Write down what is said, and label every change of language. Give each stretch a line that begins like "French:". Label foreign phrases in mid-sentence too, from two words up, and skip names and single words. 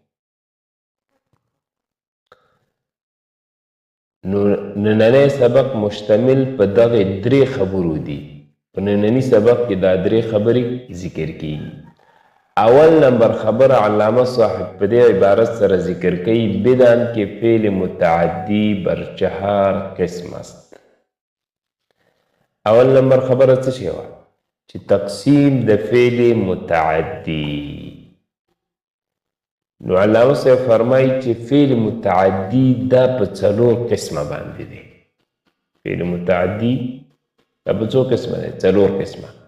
Pashto: نو نننی سبق مشتمل په دغه 3 خبرو دي. په نننی سبق کې دا 3 خبرې ذکر کیږي. اول نمبر خبر علامه صاحب په دې عبارت سره ذکر کوي بدن کې
Persian: فعل متعدی بر 4 قسم است.
Pashto: اول نمبر خبره څه شی وه؟ چې تقسیم د فعل متعدی. نو علامه صاحب فرمایي چې فعل متعدی دا په 4 قسمه باندې دی. فعل متعدی دا په 4 قسمه دی، 4 قسمه.